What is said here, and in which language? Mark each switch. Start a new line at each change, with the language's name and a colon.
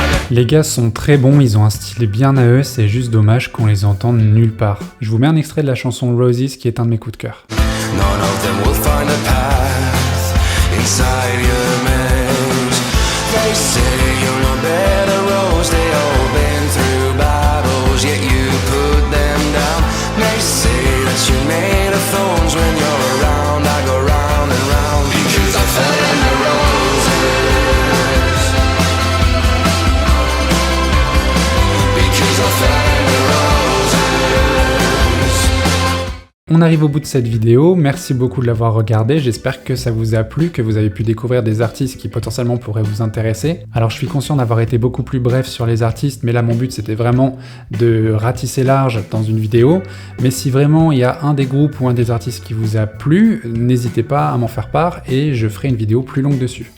French: Les gars sont très bons, ils ont un style bien à eux, c'est juste dommage qu'on les entende nulle part. Je vous mets un extrait de la chanson Roses qui est un de mes coups de cœur.
English: None of them will find a path inside your maze. They say you're no better rose, they all been through battles, yet you put them down. They say that you're made of thorns when you're around, I go round and round because I fell in the roses. Because I fell in the roses.
French: On arrive au bout de cette vidéo, merci beaucoup de l'avoir regardé, j'espère que ça vous a plu, que vous avez pu découvrir des artistes qui potentiellement pourraient vous intéresser. Alors je suis conscient d'avoir été beaucoup plus bref sur les artistes, mais là mon but c'était vraiment de ratisser large dans une vidéo, mais si vraiment il y a un des groupes ou un des artistes qui vous a plu, n'hésitez pas à m'en faire part et je ferai une vidéo plus longue dessus.